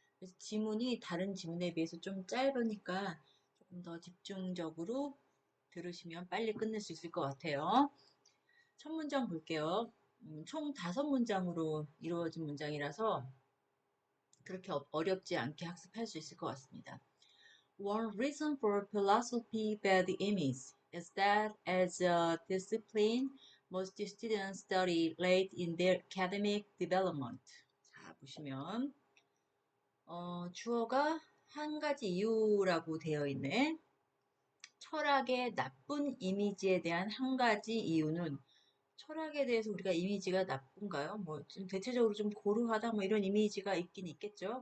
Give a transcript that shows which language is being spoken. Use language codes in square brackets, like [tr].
[ko] 그래서 지문이 다른 지문에 비해서 좀 짧으니까 조금 더 집중적으로 들으시면 빨리 끝낼 수 있을 것 같아요. 첫 문장 볼게요. 총 5문장으로 이루어진 문장이라서 그렇게 어렵지 않게 학습할 수 있을 것 같습니다. [en] One reason for philosophy bad image is that as a discipline, most students study late in their academic development. [ko] 자, 보시면 주어가 한 가지 이유라고 되어 있네. 철학의 나쁜 이미지에 대한 한 가지 이유는 철학에 대해서 우리가 이미지가 나쁜가요? 뭐 좀 대체적으로 좀 고루하다 뭐 이런 이미지가 있긴 있겠죠.